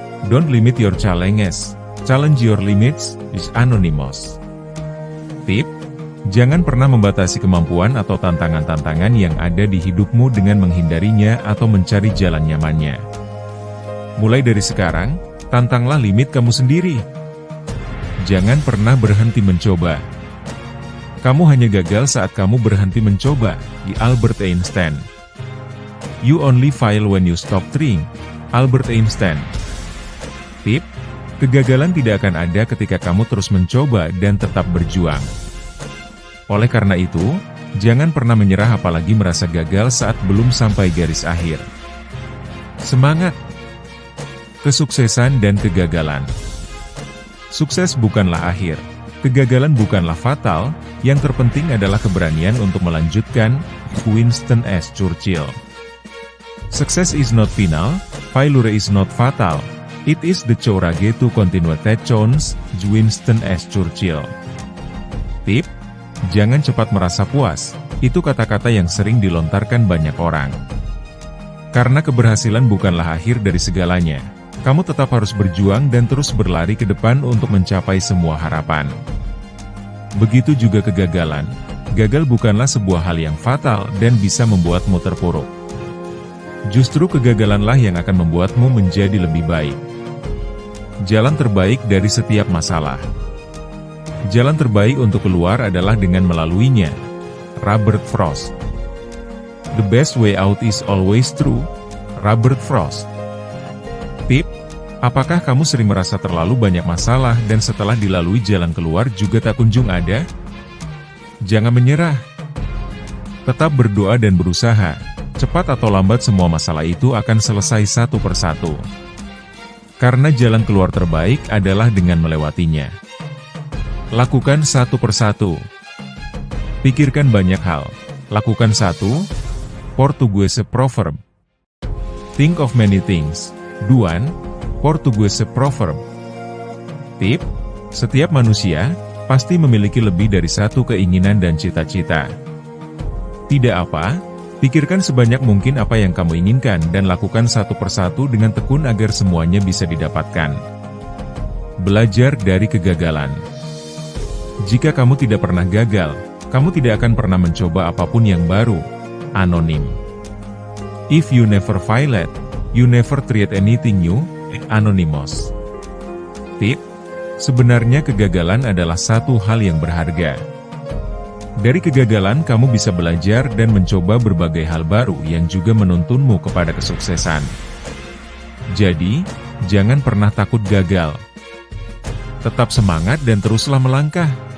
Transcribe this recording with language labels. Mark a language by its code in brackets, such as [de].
[en] Don't limit your challenges, challenge your limits. Anonymous. [id] Tip: jangan pernah membatasi kemampuan atau tantangan-tantangan yang ada di hidupmu dengan menghindarinya atau mencari jalan nyamannya. Mulai dari sekarang, tantanglah limit kamu sendiri. Jangan pernah berhenti mencoba. Kamu hanya gagal saat kamu berhenti mencoba. Albert Einstein. [en] You only fail when you stop trying. Albert Einstein. [id] Tip: kegagalan tidak akan ada ketika kamu terus mencoba dan tetap berjuang. Oleh karena itu, jangan pernah menyerah apalagi merasa gagal saat belum sampai garis akhir. Semangat! Kesuksesan dan kegagalan. Sukses bukanlah akhir, kegagalan bukanlah fatal, yang terpenting adalah keberanian untuk melanjutkan. Winston S. Churchill. [en] Success is not final, failure is not fatal, it is the courage to continue that chance. Winston S. Churchill. [id] Tip, jangan cepat merasa puas. Itu kata-kata yang sering dilontarkan banyak orang. Karena keberhasilan bukanlah akhir dari segalanya. Kamu tetap harus berjuang dan terus berlari ke depan untuk mencapai semua harapan. Begitu juga kegagalan. Gagal bukanlah sebuah hal yang fatal dan bisa membuatmu terpuruk. Justru kegagalanlah yang akan membuatmu menjadi lebih baik. Jalan terbaik dari setiap masalah. Jalan terbaik untuk keluar adalah dengan melaluinya. Robert Frost. [en] The best way out is always through. Robert Frost. [id] Tip, apakah kamu sering merasa terlalu banyak masalah dan setelah dilalui jalan keluar juga tak kunjung ada? Jangan menyerah. Tetap berdoa dan berusaha. Cepat atau lambat semua masalah itu akan selesai satu persatu. Karena jalan keluar terbaik adalah dengan melewatinya. Lakukan satu persatu. Pikirkan banyak hal. Lakukan satu. [en] Portuguese proverb. Think of many things. Do one. Portuguese proverb. [id] Tip, setiap manusia pasti memiliki lebih dari satu keinginan dan cita-cita. Tidak apa, pikirkan sebanyak mungkin apa yang kamu inginkan dan lakukan satu persatu dengan tekun agar semuanya bisa didapatkan. Belajar dari kegagalan. Jika kamu tidak pernah gagal, kamu tidak akan pernah mencoba apapun yang baru. Anonim. [en] If you never failed, you never tried anything new. Anonymous. [id] Tip, sebenarnya kegagalan adalah satu hal yang berharga. Dari kegagalan kamu bisa belajar dan mencoba berbagai hal baru yang juga menuntunmu kepada kesuksesan. Jadi, jangan pernah takut gagal. Tetap semangat dan teruslah melangkah.